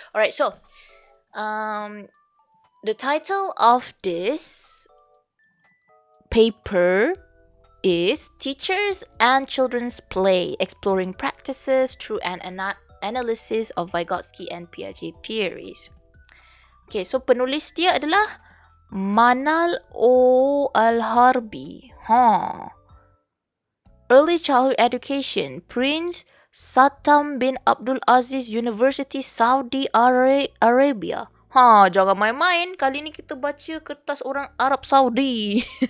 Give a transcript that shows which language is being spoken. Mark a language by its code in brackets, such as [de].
[en] Alright, so the title of this paper is Teachers and Children's Play, Exploring Practices Through an Analysis of Vygotsky and Piaget Theories. Okay, so [ms] penulis dia adalah Manal O. Al-Harbi. [en] Early Childhood Education, Prince Satam bin Abdul Aziz University, Saudi Arabia. [ms] Jangan main-main. Kali ni kita baca kertas orang Arab Saudi.